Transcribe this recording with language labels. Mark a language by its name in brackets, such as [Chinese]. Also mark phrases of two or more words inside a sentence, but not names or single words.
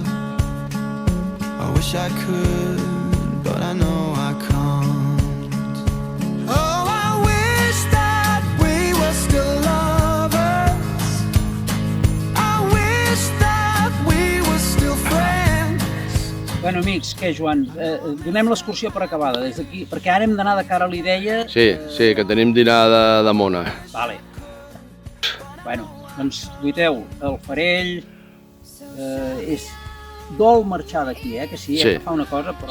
[English] I wish I could, but I know I can't. Oh, I wish that we were still lovers. I wish that we were still friends. [Catalan] Bueno, amics, què, Joan? Donem l'excursió per acabada des d'aquí, perquè ara hem d'anar de cara a l'Ideia. Sí, que tenim dinar de mona. Vale. Bueno, doncs, guiteu, el Farell és dol marxar d'aquí, que sí, que fa una cosa, però...